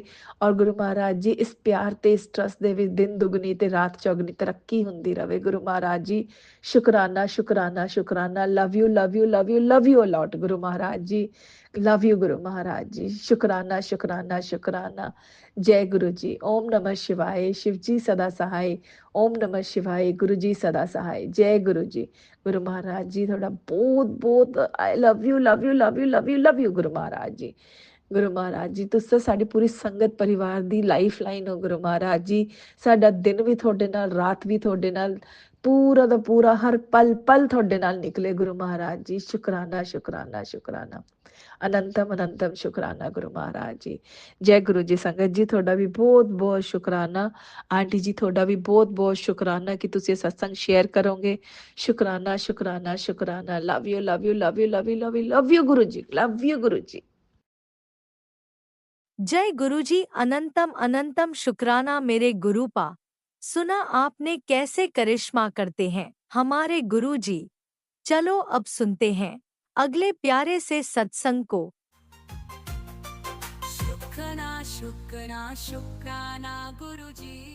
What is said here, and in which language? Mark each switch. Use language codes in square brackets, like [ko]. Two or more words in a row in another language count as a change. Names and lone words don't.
[pa] ਔਰ ਗੁਰੂ ਮਹਾਰਾਜ ਜੀ ਇਸ ਪਿਆਰ ਤੇ ਇਸ ਟਰਸਟ ਦੇ ਵਿੱਚ ਦਿਨ ਦੁਗਣੀ ਤੇ ਰਾਤ ਚੌਗਣੀ ਤਰੱਕੀ ਹੁੰਦੀ ਰਵੇ ਗੁਰੂ ਮਹਾਰਾਜ ਜੀ। ਸ਼ੁਕਰਾਨਾ ਸ਼ੁਕਰਾਨਾ ਸ਼ੁਕਰਾਨਾ। [en] love you love you love you love you a lot [pa] ਗੁਰੂ ਮਹਾਰਾਜ ਜੀ। [en] love you [pa] ਗੁਰੂ ਮਹਾਰਾਜ ਜੀ। ਸ਼ੁਕਰਾਨਾ ਸ਼ੁਕਰਾਨਾ ਸ਼ੁਕਰਾਨਾ। [hi] जय गुरु जी। [sa] ओम नमः शिवाय। [hi] शिव जी सदा सहाय। [sa] ओम नमः शिवाय। [hi] गुरु जी सदा सहाय। जय गुरु जी। [pa] ਗੁਰੂ ਮਹਾਰਾਜ ਜੀ ਤੁਹਾਡਾ ਬਹੁਤ ਬਹੁਤ [en] I love you love you love you love you love you [pa] ਗੁਰੂ ਮਹਾਰਾਜ ਜੀ। ਗੁਰੂ ਮਹਾਰਾਜ ਜੀ ਤੁਸੀਂ ਸਾਡੀ ਪੂਰੀ ਸੰਗਤ ਪਰਿਵਾਰ ਦੀ [en] life line [pa] ਹੋ ਗੁਰੂ ਮਹਾਰਾਜ ਜੀ। ਸਾਡਾ ਦਿਨ ਵੀ ਤੁਹਾਡੇ ਨਾਲ, ਰਾਤ ਵੀ ਤੁਹਾਡੇ ਨਾਲ, ਪੂਰਾ ਦਾ ਪੂਰਾ ਹਰ ਪਲ ਪਲ ਤੁਹਾਡੇ ਨਾਲ ਨਿਕਲੇ ਗੁਰੂ ਮਹਾਰਾਜ ਜੀ। ਸ਼ੁਕਰਾਨਾ ਸ਼ੁਕਰਾਨਾ ਸ਼ੁਕਰਾਨਾ। ਅਨੰਤਮ ਅਨੰਤਮ ਸ਼ੁਕਰਾਨਾ ਗੁਰੂ ਮਹਾਰਾਜ ਜੀ। ਜੈ ਗੁਰੂ ਜੀ। ਸੰਗਤ ਜੀ ਤੁਹਾਡਾ ਵੀ ਬਹੁਤ ਬਹੁਤ ਸ਼ੁਕਰਾਨਾ। ਆਂਟੀ ਜੀ ਤੁਹਾਡਾ ਵੀ ਬਹੁਤ ਬਹੁਤ ਸ਼ੁਕਰਾਨਾ ਕਿ ਤੁਸੀਂ ਇਹ ਸਤਸੰਗ ਸ਼ੇਅਰ ਕਰੋਗੇ। ਸ਼ੁਕਰਾਨਾ ਸ਼ੁਕਰਾਨਾ ਸ਼ੁਕਰਾਨਾ। [en] love you love you love you love you love you love you [pa] ਗੁਰੂ ਜੀ। [en] love you [pa] ਗੁਰੂ ਜੀ। [hi] जय गुरुजी। अनंतम अनंतम शुक्राना मेरे गुरुपा। सुना आपने कैसे करिश्मा करते हैं हमारे गुरुजी। चलो अब सुनते हैं अगले प्यारे से सत्संग को। शुक्राना शुक्राना शुक्राना गुरुजी।